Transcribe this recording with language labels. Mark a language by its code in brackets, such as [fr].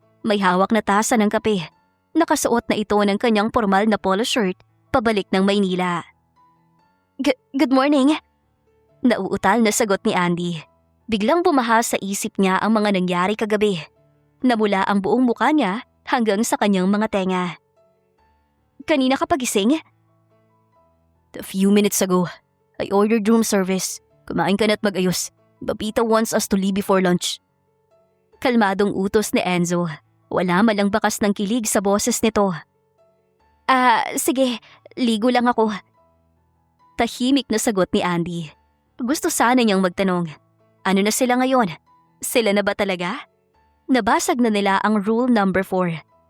[tl] May hawak na tasa ng kape. Nakasuot na ito ng kanyang formal na polo shirt pabalik ng Maynila. [en] Good morning. [tl] Nauutal na sagot ni Andy. Biglang bumaha sa isip niya ang mga nangyari kagabi. Namula ang buong mukha niya hanggang sa kanyang mga tenga. Kanina ka pagising? [en] A few minutes ago, I ordered room service. [tl] Kumain ka na't mag-ayos. [en] Babita wants us to leave before lunch. [tl] Kalmadong utos ni Enzo. Wala malang bakas ng kilig sa boses nito. Sige, ligo lang ako. Tahimik na sagot ni Andy. Gusto sana niyang magtanong. Ano na sila ngayon? Sila na ba talaga? Nabasag na nila ang rule number 4.